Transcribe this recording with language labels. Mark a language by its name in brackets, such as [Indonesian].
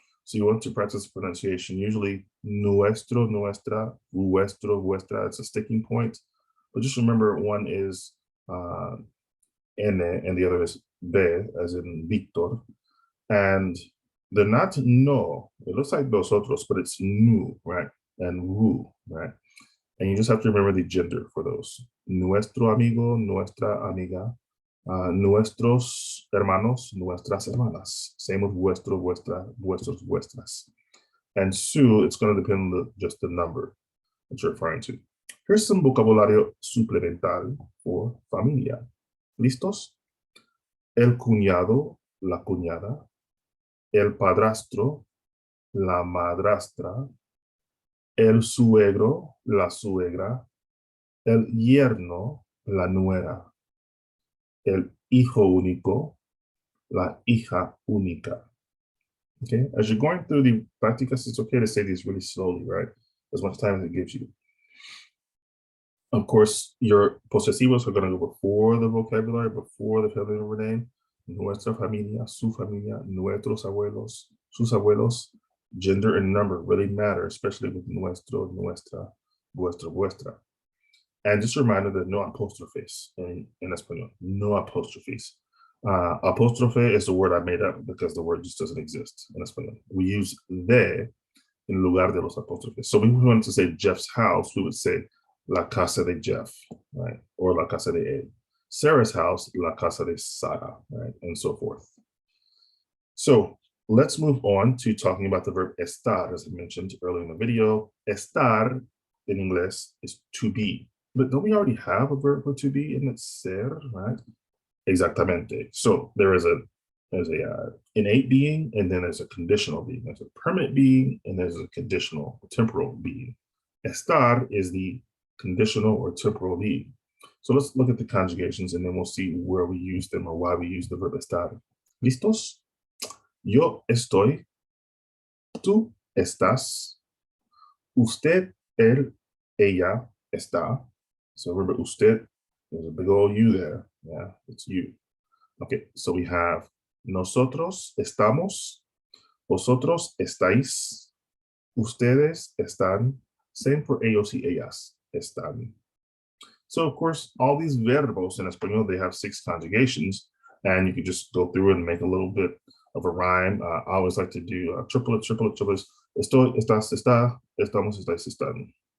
[English] So you want to practice pronunciation. Usually nuestro, nuestra, vuestro, vuestra, it's a sticking point. But just remember one is uh, N, and the other is B, as in Victor. And they're not no. It looks like nosotros, but it's nu, right? And wu, right? And you just have to remember the gender for those. [Spanish] Nuestro amigo, nuestra amiga, nuestros hermanos, nuestras hermanas. [English] Same with vuestro, vuestra, vuestros, vuestras. And su, it's going to depend on just the number that you're referring to. Here's some [Spanish] vocabulario suplemental [English] for familia. [Spanish] ¿Listos? El cuñado, la cuñada, el padrastro, la madrastra, el suegro, la suegra, el yerno, la nuera, el hijo único, la hija única. [English] Okay, as you're going through the practicas, it's okay to say these really slowly, right? As much time as it gives you. Of course, your posesivos are going to go before the vocabulary, before the family member name. [Spanish] Nuestra familia, su familia, nuestros abuelos, sus abuelos. [English] Gender and number really matter, especially with nuestro, nuestra, vuestro, vuestra. And just a reminder that no apostrophes in español, no apostrophes. Apostrophe is the word I made up because the word just doesn't exist in español. We use [Spanish] de in lugar de los apóstrofes. [English] So if we wanted to say Jeff's house, we would say [Spanish] la casa de Jeff, [English] right? Or [Spanish] la casa de él. [English] Sarah's house, [Spanish] la casa de Sara, [English] right? And so forth. So let's move on to talking about the verb estar, as I mentioned earlier in the video. Estar in English is to be. But don't we already have a verb for to be, and it's ser, right? [Spanish] Exactamente. [English] So there's a innate being, and then there's a conditional being. There's a permanent being, and there's a conditional, temporal being. Estar is the conditional or temporal being. So let's look at the conjugations, and then we'll see where we use them or why we use the verb estar. [Spanish] ¿Listos? Yo estoy, tú estás, usted, él, ella está. [English] So remember, usted, there's a big old you there. Yeah, it's you. Okay, so we have [Spanish] nosotros estamos, vosotros estáis, ustedes están. [English] Same for [Spanish] ellos y ellas están. [English] So of course, all these verbos in español, they have 6 conjugations, and you can just go through and make a little bit of a rhyme. I always like to do triplets. [Spanish] Estoy, estás, está, estamos, estáis, están.